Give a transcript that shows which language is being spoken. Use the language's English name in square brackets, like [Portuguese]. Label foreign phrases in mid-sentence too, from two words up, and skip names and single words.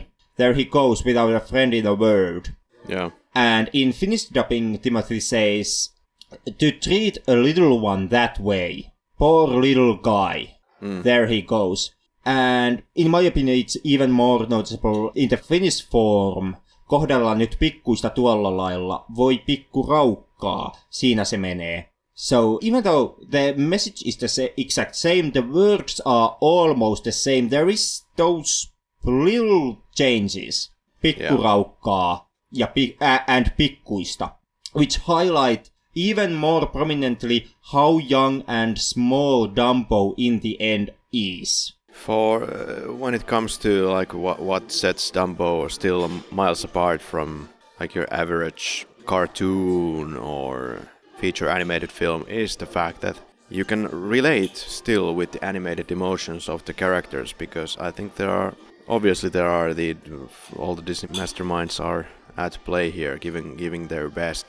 [English] There he goes without a friend in the world. Yeah. And in Finnish dubbing Timothy says, "To treat a little one that way. Poor little guy." There he goes. And in my opinion, it's even more noticeable in the Finnish form. [Finnish] Kohdellaan nyt pikkuista tuolla lailla. Voi pikku raukkaa. Siinä se menee. [English] So even though the message is the exact same, the words are almost the same. There is those little changes. [Finnish] Pikku raukkaa and pikkuista. [English] Which highlight even more prominently how young and small Dumbo in the end is. For when it comes to like what sets Dumbo still miles apart from like your average cartoon or feature animated film is the fact that you can relate still with the animated emotions of the characters, because I think all the Disney masterminds are at play here, giving their best.